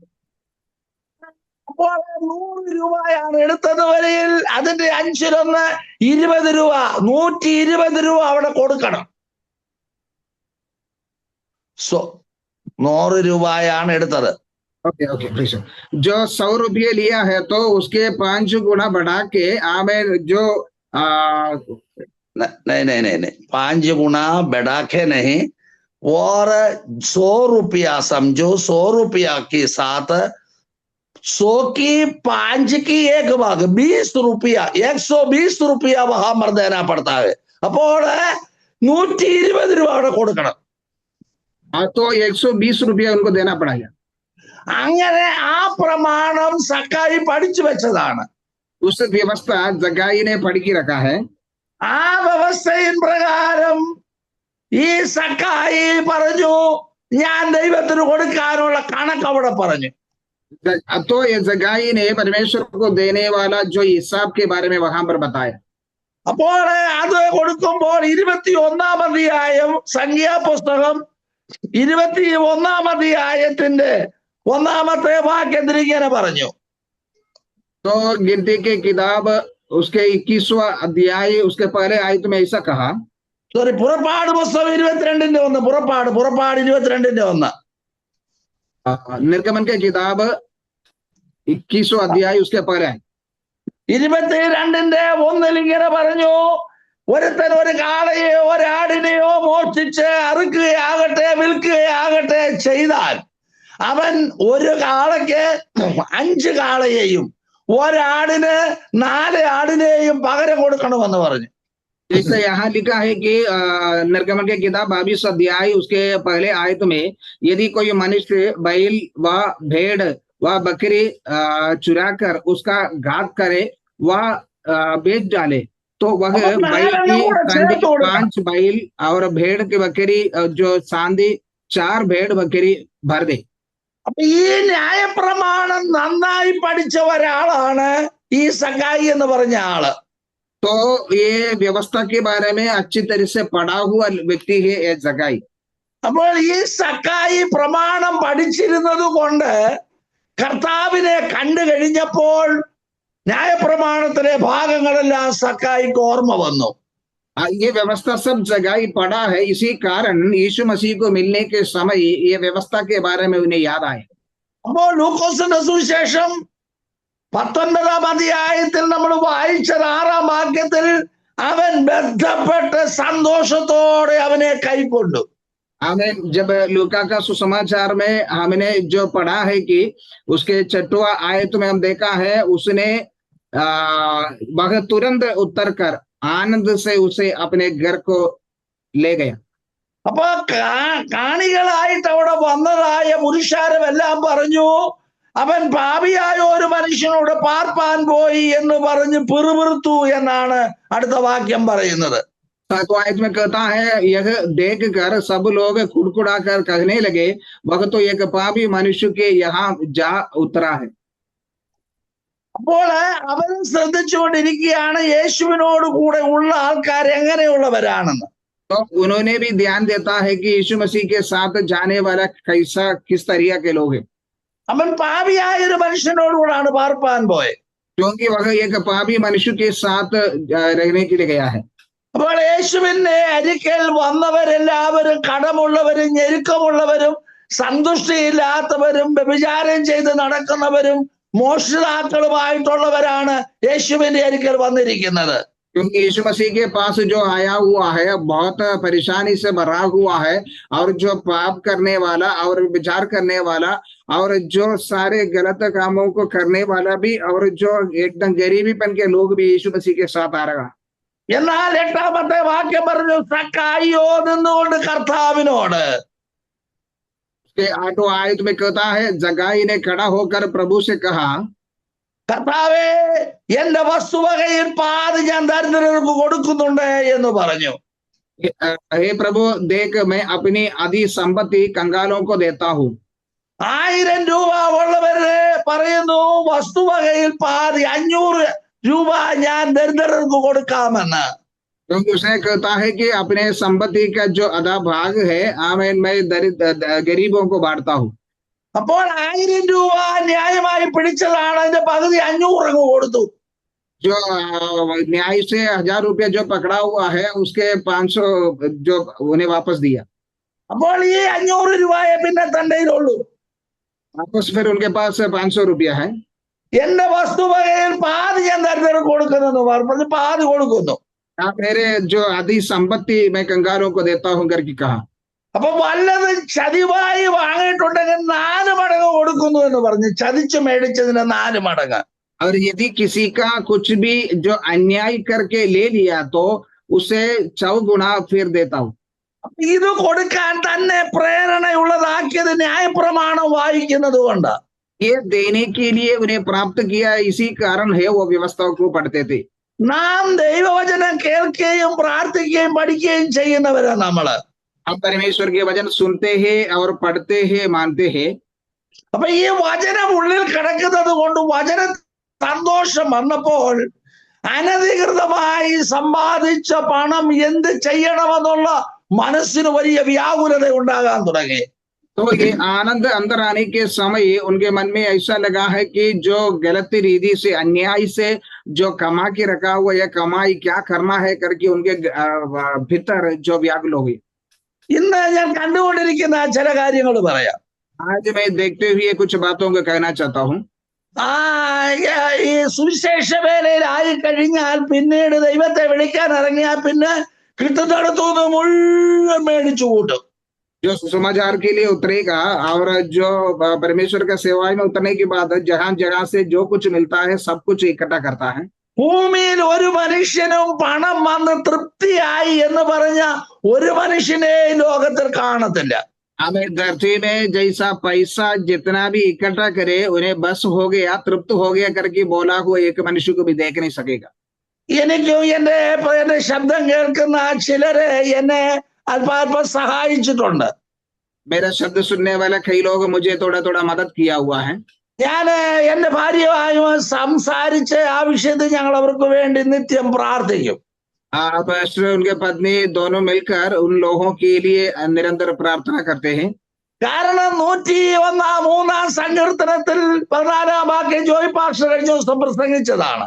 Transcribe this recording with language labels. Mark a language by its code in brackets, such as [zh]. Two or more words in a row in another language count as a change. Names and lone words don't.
[ml] അപ്പോൾ 100 രൂപയാണ് എടുത്തത് വരെയിൽ അതിന്റെ 5-1 20 രൂപ, 120 രൂപ അവിടെ കൊടുക്കണം. 100 രൂപയാണ് എടുത്തത്. [hi] ओके जो 100 रुपये लिया है तो उसके 5 गुना बढ़ा के आमें जो नहीं 5 गुना बढ़ा के नहीं, और 100 रुपया समझो, 100 रुपया के साथ 100 की 5 की एक भाग 20 रुपया, 120 रुपया वहां पर देना पड़ता है. [ml] അപ്പോൾ 120 രൂപ അവിടെ കൊടുക്കണം. [hi] तो 120 रुपया उनको देना पड़ेगा। [ml] അങ്ങനെ ആ പ്രമാണം സക്കായി പഠിച്ചു വെച്ചതാണ്. [hi] उस व्यवस्था जगाई ने पढ़ के रखा है। [ml] ആ വ്യവസ്ഥയിൻ പ്രകാരം ഈ സക്കായി പറഞ്ഞു, ഞാൻ ദൈവത്തിന് കൊടുക്കാനുള്ള കണക്ക് അവിടെ പറഞ്ഞു. [hi] तो ये जगाई ने परमेश्वर को देने वाला जो हिसाब के बारे में वहां पर बताया। [ml] അപ്പോൾ അത് കൊടുക്കുമ്പോൾ 21-ാം അധ്യായം സംഖ്യാപുസ്തകം 21-ാം അധ്യായത്തിന്റെ 1-ാമത്തെ വാക്യത്തിൽ ഇങ്ങനെ പറഞ്ഞു. [hi] तो गिनती के किताब उसके 21वां अध्याय उसके पहले आयत में ऐसा कहा। [ml] സോറി, പുറപ്പാട് പുസ്തകം 22-ന്റെ 1, പുറപ്പാട് 22-ന്റെ 1. [hi] निर्गमन के किताब 21वां अध्याय उसके पहले [ml] 22-ന്റെ 1 ഇങ്ങനെ പറഞ്ഞു, ഒരുത്തൻ ഒരു കാളയെയോ ഒരാടിനെയോ മോഷ്ടിച്ച് അറുക്കുകയാകട്ടെ വിൽക്കുകയാകട്ടെ ചെയ്താൽ അവൻ ഒരു കാളയ്ക്ക് 5 കാളയെയും ഒരാടിന് 4 ആടിനെയും പകരം കൊടുക്കണമെന്ന് പറഞ്ഞു. [hi] जैसे यहाँ लिखा है कि निर्गमन के किताब 22 अध्याय उसके पहले आयत में, यदि कोई मनुष्य बैल व भेड़ व बकरी चुरा कर उसका घात करे व बेच डाले, तो वह बैल की सांदी 5 बैल और भेड़ की बकरी जो सांदी 4 भेड़ बकरी भर दे। [ml] അപ്പൊ ഈ ന്യായപ്രമാണം നന്നായി പഠിച്ച ഒരാളാണ് ഈ സക്കായി എന്ന് പറഞ്ഞ ആള്. [hi] तो ये व्यवस्था के बारे में अच्छी तरह से पढ़ा हुआ व्यक्ति है ये जगाई। [ml] അപ്പോൾ ഈ സക്കായി പ്രമാണം പഠിച്ചിരുന്നത് കൊണ്ട് കർത്താവിനെ കണ്ടു കഴിഞ്ഞപ്പോൾ ന്യായപ്രമാണത്തിലെ ഭാഗങ്ങളെല്ലാം സക്കായിക്ക് ഓർമ്മ വന്നു. [hi] ये व्यवस्था सब जगह ही पढ़ा है, इसी कारण यीशु मसीह को मिलने के समय ये व्यवस्था के बारे में उन्हें याद आए। [ml] അപ്പോൾ ലൂക്കോസിന്റെ സുവിശേഷം 19-ാം അധ്യായത്തിൽ നമ്മൾ വായിച്ചത് 6-ാം വാക്യത്തിൽ അവൻ ബന്ധപ്പെട്ട് സന്തോഷത്തോടെ അവനെ കൈക്കൊണ്ടു. [hi] हमें जब लूका का सुसमाचार में हमने जो पढ़ा है कि उसके 6वां आयत में हम देखा है उसने वह तुरंत उतर कर आनंद से उसे अपने घर को ले गया। [ml] അപ്പൊ കാണികളായിട്ട് അവിടെ വന്നതായ പുരുഷാരമെല്ലാം പറഞ്ഞു അവൻ പാപിയായ ഒരു മനുഷ്യനോട് പാർപ്പാൻ പോയി എന്ന് പറഞ്ഞ് പിറുപിറുത്തു എന്നാണ് അടുത്ത വാക്യം പറയുന്നത്. [hi] 7वां आयत में कहता है यह देख कर सब लोग कुड़कुड़ा कर कहने लगे वह तो एक पापी मनुष्य के यहाँ जा उतरा है। [ml] അപ്പോൾ അവൻ ശ്രദ്ധിച്ചുകൊണ്ടിരിക്കുകയാണ് യേശുവിനോട് കൂടെ ഉള്ള ആൾക്കാർ എങ്ങനെയുള്ളവരാണെന്ന്. [hi] तो उन्होंने भी ध्यान देता है कि यीशु मसीह के साथ जाने वाला किस तरीका के लोग हैं। [ml] അവൻ പാപിയായ ഒരു മനുഷ്യനോടുകൂടാണ് പാർപ്പാൻ പോയത്. [hi] क्योंकि वह एक पापी मनुष्य के साथ रहने के लिए गया है। [ml] അപ്പോൾ യേശുവിന്റെ അരികിൽ വന്നവരെല്ലാവരും കടമുള്ളവരും ഞെരുക്കമുള്ളവരും സന്തുഷ്ടിയില്ലാത്തവരും വ്യഭിചാരം ചെയ്ത് നടക്കുന്നവരും മോഷ്ടാക്കളുമായിട്ടുള്ളവരാണ് യേശുവിന്റെ അരികിൽ വന്നിരിക്കുന്നത്. [hi] क्योंकि यीशु मसीह के पास जो आया हुआ है बहुत परेशानी से भरा हुआ है और जो पाप करने वाला और विचार करने वाला और जो सारे गलत कामों को करने वाला भी और जो एकदम गरीबीपन के लोग भी यीशु मसीह के साथ आ रहा। [ml] എന്നാൽ 8-ാമത്തെ വാക്യം പറഞ്ഞു സക്കായിയോ നിന്നുകൊണ്ട് കർത്താവിനോട്. [hi] 8वां आयत में कहता है जगाई ने खड़ा होकर प्रभु से कहा [ml] കർത്താവേ എന്റെ വസ്തുവകയിൽ പാതി ഞാൻ ദരിദ്രർക്ക് കൊടുക്കുന്നുണ്ട് എന്ന് പറഞ്ഞു. [hi] हे प्रभु देख मैं अपनी आधी संपत्ति कंगालों को देता हूँ। [ml] 1000 രൂപ ഉള്ളവര് പറയുന്നു വസ്തുവകയിൽ പാതി 500 രൂപ ഞാൻ ദരിദ്രർക്ക് കൊടുക്കാമെന്ന്. [hi] क्योंकि उसने कहता है कि अपने संपत्ति का जो आधा भाग है मैं गरीबों को बांटता हूँ। [ml] അപ്പോൾ 1000 രൂപ ന്യായമായി പിടിച്ചതാണ്, അതിന്റെ പകുതി 500 അങ്ങ് കൊടുത്തു. [hi] जो न्याय से 1000 रुपया जो पकड़ा हुआ है उसके 500 जो उन्हें वापस दिया। [ml] അപ്പോൾ ഈ 500 രൂപയെ പിന്നെ തന്റെ കയ്യിലുള്ളൂ. [hi] वापस फिर उनके पास 500 रुपया है। [ml] എന്റെ വസ്തുവകയിൽ പാതി ഞാൻ ദരിദ്രർക്ക് കൊടുക്കുന്നു പറഞ്ഞു, പാതി കൊടുക്കുന്നു. [hi] मेरे जो आधी संपत्ति मैं कंगालों को देता हूँ करके कहा। [ml] അപ്പൊ വല്ലത് ചതിവായി വാങ്ങിയിട്ടുണ്ടെങ്കിൽ 4 മടങ്ങ് കൊടുക്കുന്നു എന്ന് പറഞ്ഞു. ചതിച്ചു മേടിച്ചതിന് 4 മടങ്ങ്. [hi] और यदि किसी का कुछ भी जो अन्याय करके ले लिया तो उसे 4 गुना फिर देता हूँ। [ml] ഇത് കൊടുക്കാൻ തന്നെ പ്രേരണയുള്ളതാക്കിയത് ന്യായപ്രമാണം വായിക്കുന്നത് കൊണ്ട്. [hi] ये देने के लिए उन्हें प्राप्त किया इसी कारण है वो व्यवस्थाओं को पढ़ते थे। [ml] നാം ദൈവവചനം കേൾക്കുകയും പ്രാർത്ഥിക്കുകയും പഠിക്കുകയും ചെയ്യുന്നവരാ നമ്മള്. [hi] हम परमेश्वर के वचन सुनते हैं और पढ़ते हैं मानते हैं। [ml] അപ്പൊ ഈ വചനം ഉള്ളിൽ കിടക്കുന്നത് കൊണ്ട് വചന സന്തോഷം വന്നപ്പോൾ അനധികൃതമായി സമ്പാദിച്ച പണം എന്ത് ചെയ്യണമെന്നുള്ള മനസ്സിന് വലിയ വ്യാകുലത ഉണ്ടാകാൻ തുടങ്ങി. [hi] तो ये आनंद अंदर आने के समय उनके मन में ऐसा लगा है कि जो गलत रीति से अन्याय से जो कमा के रखा हुआ यह कमाई क्या करना है करके उनके भीतर जो व्याकुल हो गई। [ml] ഇന്ന് ഞാൻ കണ്ടുകൊണ്ടിരിക്കുന്ന ചില കാര്യങ്ങൾ പറയാം. [hi] आज मैं देखते हुए कुछ बातों को कहना चाहता हूँ। [ml] ഈ സുവിശേഷ വേലയിലായി കഴിഞ്ഞാൽ പിന്നീട് ദൈവത്തെ വിളിക്കാൻ ഇറങ്ങിയാൽ പിന്നെ കിട്ടുന്നിടത്തുനിന്ന് മുഴുവൻ മേടിച്ചു കൂട്ടും. [hi] जो सुसमाचार के लिए उतरेगा और जो परमेश्वर का सेवाएं में उतरने के बाद जहां जगह से जो कुछ मिलता है सब कुछ इकट्ठा करता है। [ml] ഭൂമിയിൽ ഒരു മനുഷ്യനും പണം വന്ന് തൃപ്തിയായി എന്ന് പറഞ്ഞ ഒരു മനുഷ്യനെ ലോകത്തിൽ കാണത്തില്ല. [hi] हमें धरती में जैसा पैसा जितना भी इकट्ठा करे उन्हें बस हो गया तृप्त हो गया करके बोला हुआ एक मनुष्य को भी देख नहीं सकेगा। [ml] എനിക്കും എന്റെ ശബ്ദം കേൾക്കുന്ന ചിലര് എന്നെ അല്പാൽപ്പം സഹായിച്ചിട്ടുണ്ട്. [hi] मेरा शब्द सुनने वाला कई लोग मुझे थोड़ा थोड़ा मदद किया हुआ है। [ml] ഞാന് എന്റെ ഭാര്യയുമായി സംസാരിച്ച് ആ വിഷയത്തിൽ ഞങ്ങൾ അവർക്ക് വേണ്ടി നിത്യം പ്രാർത്ഥിക്കും. [hi] पास्टर उनके पत्नी दोनों मिलकर उन लोगों के लिए निरंतर प्रार्थना करते हैं। [ml] കാരണം 103 സങ്കീർത്തനത്തിൽ 14 വാക്യം ജോയ് പാസ്റ്റർ കഴിഞ്ഞ ദിവസം പ്രസംഗിച്ചതാണ്.